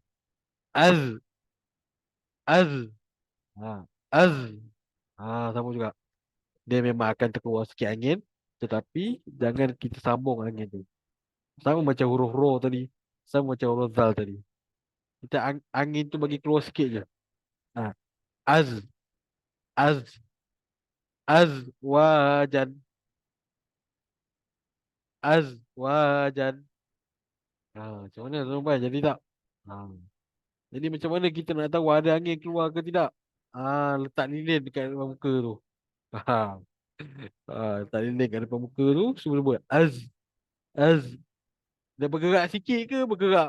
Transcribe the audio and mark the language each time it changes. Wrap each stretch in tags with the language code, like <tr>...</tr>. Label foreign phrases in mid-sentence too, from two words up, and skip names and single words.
<ar>Az, az. Az.</ar> <ms>Sama juga. Dia memang akan terkeluar sikit angin. Tetapi jangan kita sambung angin tu. Sama macam huruf ro tadi. Sama macam huruf zal tadi. Kita angin tu bagi keluar sikit je.</ms> <ar>Ha. Az. Az. Az. Wajan. Az.</ar> <ms>Wajan. Macam mana tuan-tuan? Jadi tak? Ha. Jadi macam mana kita nak tahu ada angin keluar ke tidak? Letak lilin dekat depan muka tu. Ha. Letak lilin kat depan muka tu. Semua buat.</ms> <ar>Az. Az.</ar> <ms>Dia bergerak sikit ke bergerak?</ms>